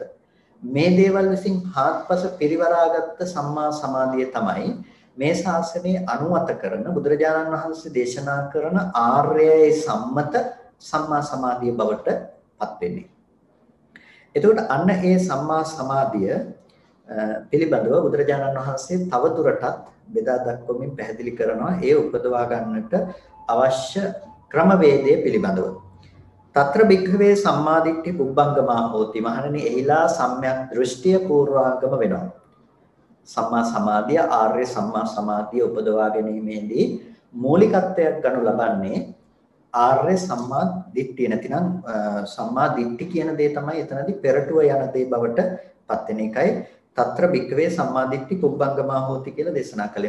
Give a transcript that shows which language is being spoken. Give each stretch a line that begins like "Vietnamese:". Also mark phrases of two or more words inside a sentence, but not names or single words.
Sinhala: මේ දේවල් විසින් හාත්පස පිරිවරාගත්ත සම්මා සමාධිය තමයි මේ ශාසනයේ අනුමත කරන බුදුරජාණන් වහන්සේ දේශනා කරන ආර්යයි සම්මත සම්මා සමාධිය බවට පත් වෙන්නේ. එතකොට අන්න ඒ සම්මා සමාධිය පිළිබඳව බුදුරජාණන් වහන්සේ තව දුරටත් බෙදා දක්වමින් පැහැදිලි කරනවා ඒ උපදවා ගන්නට අවශ්‍ය ක්‍රමවේදය පිළිබඳව.
Pali: తත්‍ර භික්ඛවේ සම්මාදිට්ඨි පුබ්බංගමා හෝති.
Sinhala: මහණෙනි එහිලා සම්‍යක් දෘෂ්ටිය පූර්වාංගම වෙනවා. සම්මා සමාධිය, ආර්ය සම්මා සමාධිය උපදවා ගැනීමේදී මූලිකත්වයක් ගනු ලබන්නේ ආර්ය සම්මා දිට්ඨිය. නැතිනම් සම්මා දිට්ඨි කියන දේ තමයි එතනදී පෙරටුව යන දේ බවට පත් වෙන එකයි
Pali: తත්‍ර භික්ඛවේ සම්මා දිට්ඨි පුබ්බංගමා හෝති
Sinhala: කියලා දේශනා කළේ.